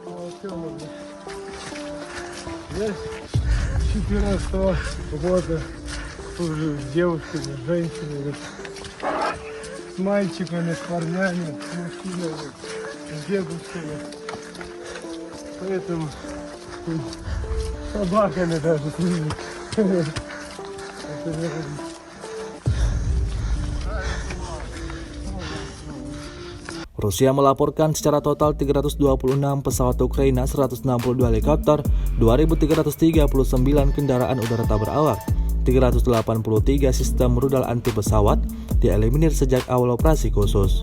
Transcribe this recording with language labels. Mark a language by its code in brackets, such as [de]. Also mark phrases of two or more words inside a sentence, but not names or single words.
[ru] Я с 14 года служу с девушками, с женщинами, с мальчиками, с парнями, с мужчинами, с девушками. Поэтому с собаками даже служу. Это не разница. [id] Rusia melaporkan secara total 326 pesawat Ukraina, 162 helikopter, 2.339 kendaraan udara tak berawak, 383 sistem rudal anti pesawat dieliminir sejak awal operasi khusus.